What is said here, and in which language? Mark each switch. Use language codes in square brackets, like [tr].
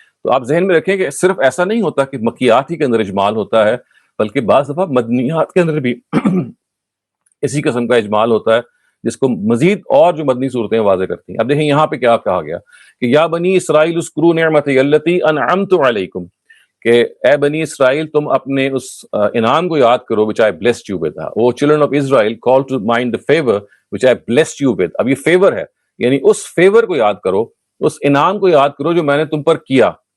[ur] تو آپ ذہن میں رکھیں کہ صرف ایسا نہیں ہوتا کہ مکیات ہی کے اندر اجمال ہوتا ہے، بلکہ بعض دفعہ مدنیات کے اندر بھی اسی قسم کا اجمال ہوتا ہے، جس کو مزید اور جو مدنی صورتیں واضح کرتی ہیں. اب دیکھیں یہاں پہ کیا کہا گیا کہ [ar] یا بنی اسرائیل اذکروا نعمتی التی انعمت علیکم، [ur] کہ اے بنی اسرائیل تم اپنے اس انعام کو یاد کرو [en] which I blessed you with. وہ children of Israel call to mind the favor which I blessed you with. [ur] اب یہ فیور ہے، یعنی اس فیور کو یاد کرو، اس انعام کو یاد کرو جو میں نے تم پر کیا.